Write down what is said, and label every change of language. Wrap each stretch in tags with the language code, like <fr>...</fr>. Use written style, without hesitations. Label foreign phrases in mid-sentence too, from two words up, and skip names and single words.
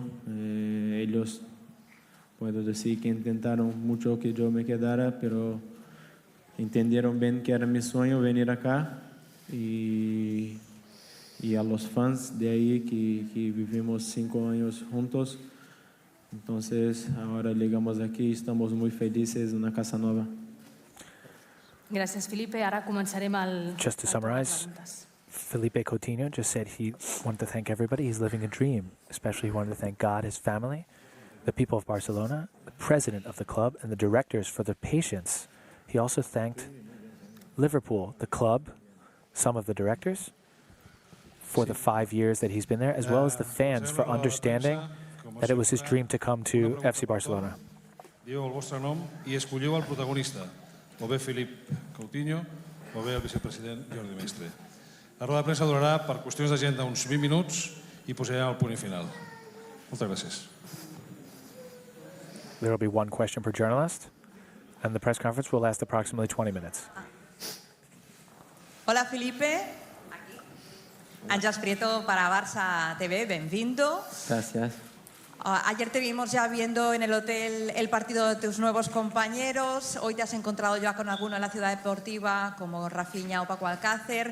<es>Ellos, puedo decir que intentaron mucho que yo me quedara, pero entendieron bien que era mi sueño venir acá, y a los fans de ahí que vivimos 5 años juntos. Entonces ahora llegamos aquí, estamos muy felices, una casa nueva.</es> <ca>Gràcies, Felipe. Ara començarem el...</ca> <en>Just to summarize, Philippe Coutinho just said he wanted to thank everybody. He's living a dream. Especially he wanted to thank God, his family, the people of Barcelona, the president of the club, and the directors for their patience. He also thanked Liverpool, the club, some of the directors, for the 5 years that he's been there, as well as the fans for understanding that it was his dream to come to FC Barcelona.</en> <ca>Dieu el vostre nom i escolliu el protagonista, o bé Philippe Coutinho, o bé el vicepresident Jordi Mestre. La roda de premsa durarà, per qüestions d'agenda, uns 20 minuts i posarem el punt final. Moltes gràcies.</ca> <en>There will be one question per journalist, and the press conference will last approximately 20 minutes.</en> <es>Hola Felipe, aquí. Ángels Prieto para Barça TV, bienvenido. Gracias. Ayer te vimos ya viendo en el hotel el partido de tus nuevos compañeros. Hoy te has encontrado ya con alguno en la ciudad deportiva, como Rafinha o Paco Alcácer.</es>